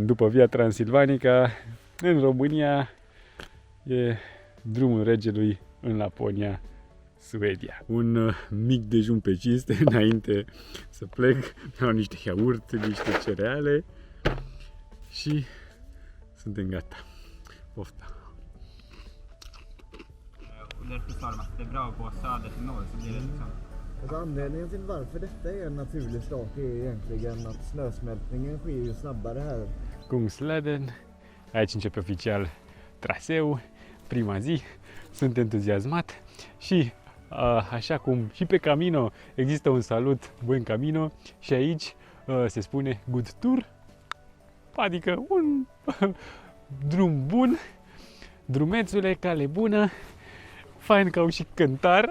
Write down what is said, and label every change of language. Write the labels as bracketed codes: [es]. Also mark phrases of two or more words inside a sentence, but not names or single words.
[ro] După Via Transilvanica, în România, e drumul regelui în Laponia, Suedia. Un mic dejun pe cinste înainte să plec. Mi-au niște iaurt, niște cereale și suntem gata. Pofta! [sv] Därför Salma, det är bra att gå söder till norr så blir det liksom. Alltså anledningen till varför detta är en naturlig start är egentligen att snösmältningen sker ju snabbare här. [ro] Kungsleden, aici începe oficial traseul, prima zi, sunt entuziasmat și așa cum și pe Camino există un salut [es] Buen Camino [ro] și aici se spune [en] Good Tour, [ro] adică un drum bun, drumețule, cale bună, fain că au și cântar.